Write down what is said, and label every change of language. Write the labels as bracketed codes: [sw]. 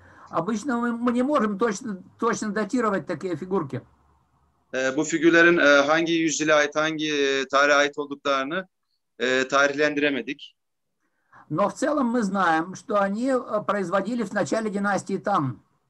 [ru] Обычно мы не можем точно датировать такие фигурки. [tr] Bu figürlerin hangi yüzyıla ait, hangi tarihe ait olduklarını tarihlendiremedik. [ru] Но в целом мы знаем, что они производились в начале династии Тан.